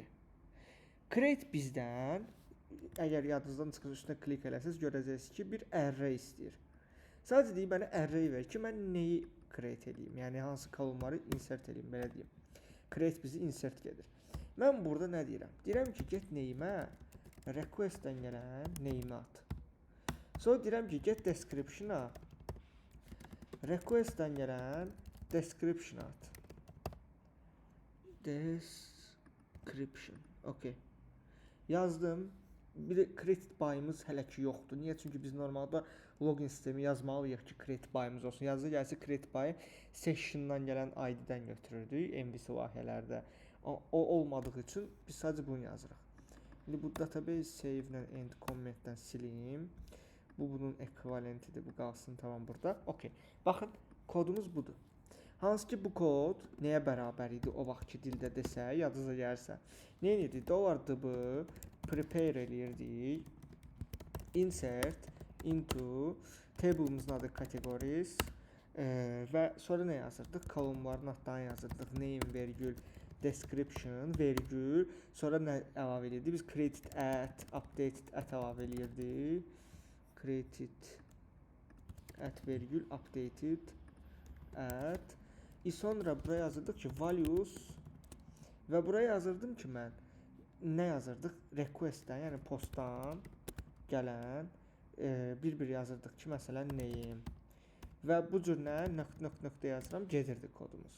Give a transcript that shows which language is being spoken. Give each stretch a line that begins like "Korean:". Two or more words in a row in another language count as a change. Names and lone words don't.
Azerbaijani: Create bizdən, əgər yadınızdan çıxırsa üstünə klik eləsəz, görəcəksiniz ki, bir array istəyir. Sadəcə deyib mənə array ver ki, mən nəyi create edeyim? Yəni hansı kolonları insert edeyim, belə deyim. Create bizi insert gedir. Mən burada nə deyirəm? Deyirəm ki,
English: get name-
Azerbaijani: ə request-dən gələn name-i at. Sonra deyirəm ki,
English: get description-
Azerbaijani: a request-dən gələn description at. Description. Okay. Yazdım. Bir de
English: create by'ımız
Azerbaijani: hələ ki yoxdur. Niyə? Çünki biz normalda login sistemi yazmalıyıq ki,
English: create by'ımız
Azerbaijani: olsun. Yazı gəlsə
English: create by session'dan
Azerbaijani: gələn ID-dən götürürdük MVC layihələrdə. O olmadığı üçün biz sadəcə bunu yazırıq. İndi bu
English: database save
Azerbaijani: ilə
English: end comment-
Azerbaijani: dən silim. Bu bunun ekvivalentidir. Bu qalsın tamam burada. Okay. Baxın, kodumuz budur. Hansı ki bu kod nəyə bərabər idi o vaxtki dildə desə, yadınıza gəlsə. Nə edirdik? $DB prepare eləyirdik.
English: Insert into
Azerbaijani: table'ımızın adı categories və sonra nə yazırdıq? Kolonların adlarını yazırdıq. Name, vergül, description, vergül. Sonra nə əlavə edirdik? Biz
English: created at, updated at
Azerbaijani: əlavə eləyirdik.
English: Created at
Azerbaijani: vergül,
English: updated at.
Azerbaijani: Sonra buraya yazırdıq ki, values və buraya yazırdım ki, mən nə yazırdıq? Request-dən, yəni postdan gələn bir-bir yazırdıq ki, məsələn, name və bu cür nə nöqtə yazıram, gedirdi kodumuz.